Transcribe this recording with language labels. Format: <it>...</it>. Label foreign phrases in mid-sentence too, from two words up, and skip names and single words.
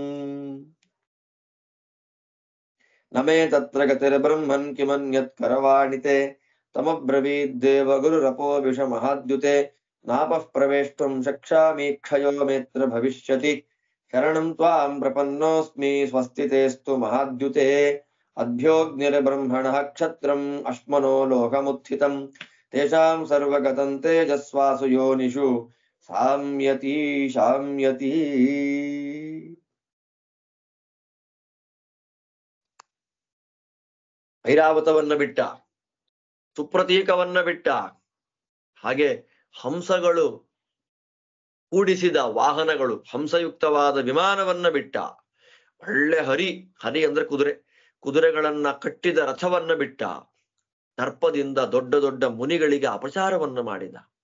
<sa>न मे तत्र गतिर्ब्रह्मन् किमन्यत् करवाणि ते तमब्रवीद्देवगुरुरपो विषमहाद्युते नापः प्रवेष्टुं शक्ष्यामि क्षयो मेऽत्र भविष्यति शरणं त्वां प्रपन्नोऽस्मि स्वस्ति तेऽस्तु महाद्युते अभ्योऽग्निर्ब्रह्मणः क्षत्रम् अश्मनो लोकमुत्थितम् तेषां सर्वगतं तेजस्वासु योनिषु साम्यति शाम्यति</sa> <kn>ಐರಾವತವನ್ನ ಬಿಟ್ಟ, ಸುಪ್ರತೀಕವನ್ನ ಬಿಟ್ಟ, ಹಾಗೆ ಹಂಸಗಳು ಕೂಡಿಸಿದ ವಾಹನಗಳು, ಹಂಸಯುಕ್ತವಾದ ವಿಮಾನವನ್ನ ಬಿಟ್ಟ, ಒಳ್ಳೆ ಹರಿ ಅಂದ್ರೆ ಕುದುರೆಗಳನ್ನ ಕಟ್ಟಿದ ರಥವನ್ನ ಬಿಟ್ಟ, ದರ್ಪದಿಂದ ದೊಡ್ಡ ದೊಡ್ಡ ಮುನಿಗಳಿಗೆ ಅಪಚಾರವನ್ನ ಮಾಡಿದ,</kn>